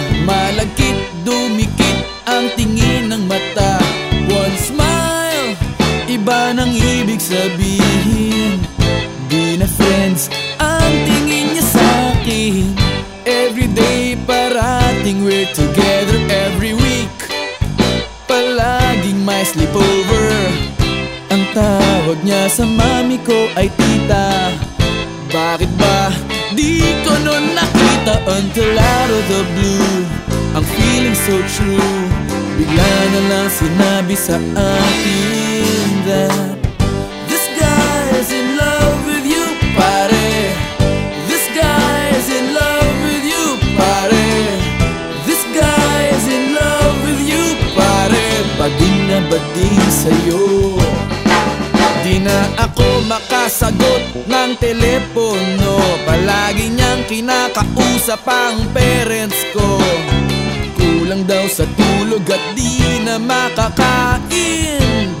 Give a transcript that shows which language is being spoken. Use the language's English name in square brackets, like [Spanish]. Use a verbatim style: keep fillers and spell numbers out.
[Filipino] Malagkit, dumikit ang tingin ng mata. [English] One smile, [Filipino] iba ng ibig sabihin. Di na friends ang tingin niya sa'kin. [English] Everyday [Filipino] parating [English] we're together every week. [Filipino] Palaging may sleepover. Ang tawag niya sa mami ko ay tita. Bakit ba di ko nun nakita [English] until out of the blue? Ang feeling so true. [Filipino] Bigla na lang sinabi sa akin [English] that this guy is in love with you, pare. This guy is in love with you, pare. This guy is in love with you, pare. [Filipino] Bading na bading sa'yo. Di na ako makasagot ng telepono. Palagi niyang kinakausap ang parents ko. Kulang daw sa tulog at di na makakain.